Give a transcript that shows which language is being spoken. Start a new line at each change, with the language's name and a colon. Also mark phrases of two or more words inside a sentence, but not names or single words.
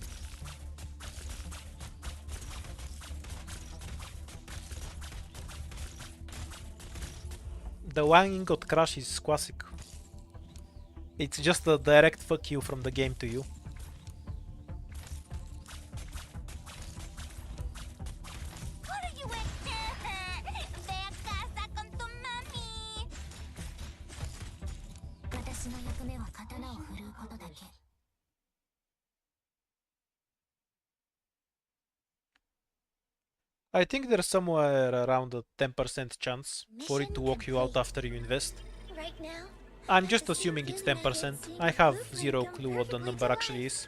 English: The one ingot crash is classic. It's just a direct fuck you from the game to you. What are you waiting?
Spanish: Ve a casa con tu mami.
Japanese: 私の役目は刀を振るうことだけ。
English: I think there's somewhere around a 10% chance for it to walk you out after you invest. Right now, I'm just assuming it's 10%. I have zero clue what the number actually is.